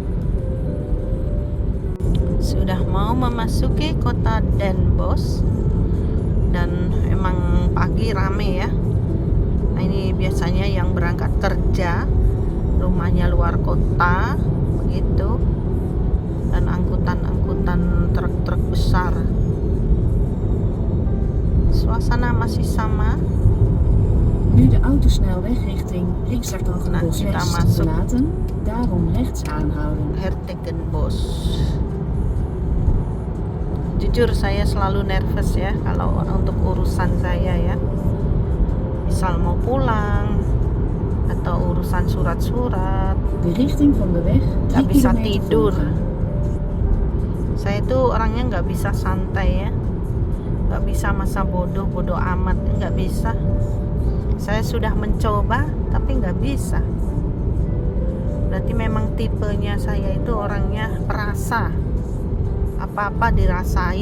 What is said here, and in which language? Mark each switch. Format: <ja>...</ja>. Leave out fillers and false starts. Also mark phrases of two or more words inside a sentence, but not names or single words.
<id>Sudah mau memasuki kota Den Bosch dan emang pagi rame ya. Nah, ini biasanya yang berangkat kerja, rumahnya luar kota begitu, dan angkutan truk-truk besar. Suasana masih sama.</id> <nl>Nu de autosnelweg richting</nl> <id>Nah,</id> <nl>Hertogenbosch</nl> <id>kita</id> <nl>West</nl> <id>masuk</id> <nl>verlaten, daarom rechts aanhouden.</nl> <id>Hertogenbosch. Jujur saya selalu nervous ya kalau untuk urusan saya ya, misal mau pulang atau urusan surat-surat,</id> <nl>De richting van de weg</nl> <id>nggak</id> <nl>3</nl> <id>bisa</id> <nl>kilometer</nl> <id>tidur.</id> <nl>volgen.</nl> <id>Saya tuh orangnya nggak bisa santai ya, nggak bisa masa bodoh amat, nggak bisa. Saya sudah mencoba tapi nggak bisa. Berarti memang tipenya saya itu orangnya perasa, apa-apa dirasain.</id>